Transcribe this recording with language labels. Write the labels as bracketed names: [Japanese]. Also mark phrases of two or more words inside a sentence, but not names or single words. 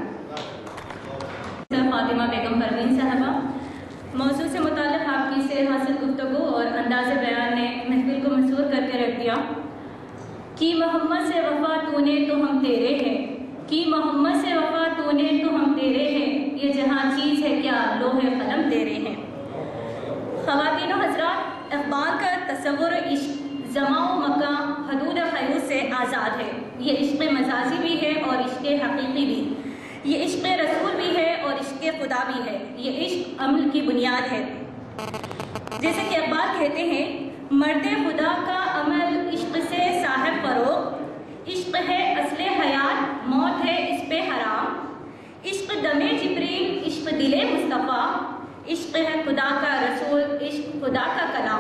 [Urdu] فاطمہ بیگم پروین صاحبہ، موضوع سے متعلق آپ کی سیر حاصل گفتگو اور انداز بیان نے محفل کو مسحور کر کے رکھ دیا۔ کی محمد سے وفا تو نے تو ہم تیرے ہیں، کی محمد سے وفا تو نے تو ہم تیرے ہیں، یہ جہاں چیز ہے کیا لوح قلم تیرے ہیں۔ خواتین و حضرات، اقبال کا تصور عشق زمان و مکان، حدود قیود سے آزاد ہے۔ یہ عشق مجازی بھی ہے اور عشق حقیقی بھی، یہ عشق رسول بھی ہے اور عشق خدا بھی ہے، یہ عشق عمل کی بنیاد ہے۔ جیسے کہ اقبال کہتے ہیں، مرد خدا کا عمل عشق سے صاحب فروغ، عشق ہے اصل حیات، موت ہے اس پہ حرام، عشق دم جبریل، عشق دل مصطفیٰ، عشق ہے خدا کا رسول، عشق خدا کا کلام۔